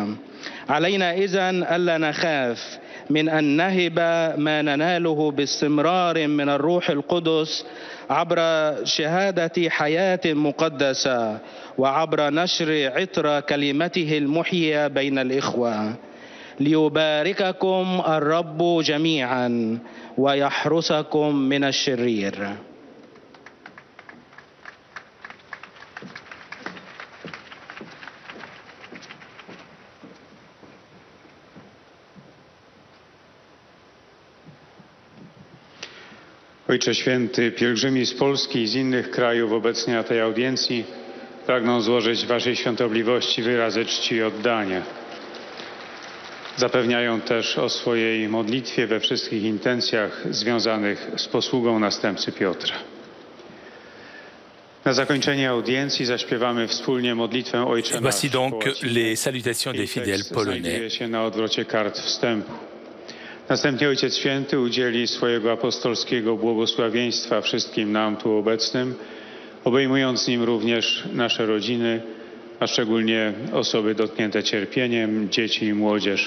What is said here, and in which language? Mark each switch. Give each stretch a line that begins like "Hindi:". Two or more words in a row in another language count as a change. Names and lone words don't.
Arabic: علينا إذن ألا نخاف من أن نهب ما نناله باستمرار من الروح القدس عبر شهادة حياة مقدسة وعبر نشر عطر كلمته المحيية بين الإخوة. ليبارككم الرب جميعا ويحرسكم من الشرير.
Polish: Ojcze Święty, pielgrzymi z Polski i z innych krajów obecni na tej audiencji pragną złożyć Waszej Świątobliwości wyrazy czci i oddania. Zapewniają też o swojej modlitwie we wszystkich intencjach związanych z posługą następcy Piotra. Na zakończenie audiencji zaśpiewamy wspólnie modlitwę Ojcze Nasz.
French: Voici donc les salutations des fidèles polonais.
Polish: Znajduje się na odwrocie kart wstępu. Następnie Ojciec Święty udzieli swojego apostolskiego błogosławieństwa wszystkim nam tu obecnym, obejmując nim również nasze rodziny, a szczególnie osoby dotknięte cierpieniem, dzieci i młodzież.